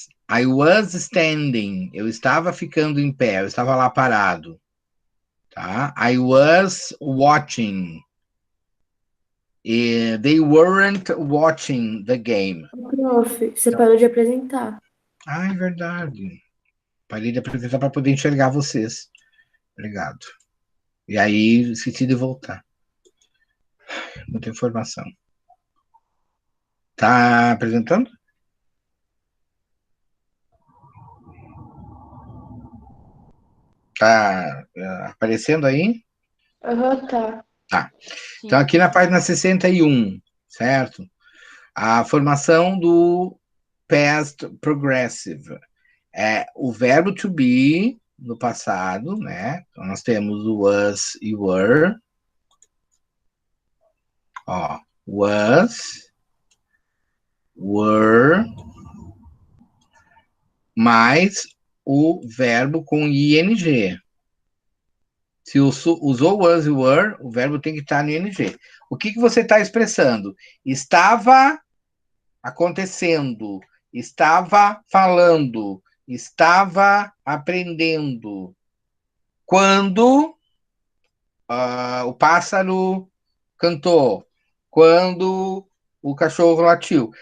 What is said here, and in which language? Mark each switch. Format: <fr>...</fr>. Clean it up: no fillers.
<en>I was standing.</en> <pt>Eu estava ficando em pé, eu estava lá parado.</pt> <en>Tá? I was watching. They weren't watching the game.</en> <pt>Prof, você parou de apresentar. Ah, é verdade. Parei de apresentar para poder enxergar vocês. Obrigado. E aí, esqueci de voltar. Muita informação. Tá apresentando? Tá aparecendo aí? Aham, tá. Tá. Então, aqui na página 61, certo? A formação do past progressive. É o verbo to be no passado, né? Então, nós temos o was e were. Ó, was, were, mais o verbo com ing. Se usou was e were, o verbo tem que estar no ing. O que você está expressando? Estava acontecendo, estava falando, estava aprendendo. Quando o pássaro cantou, quando o cachorro latiu.</pt>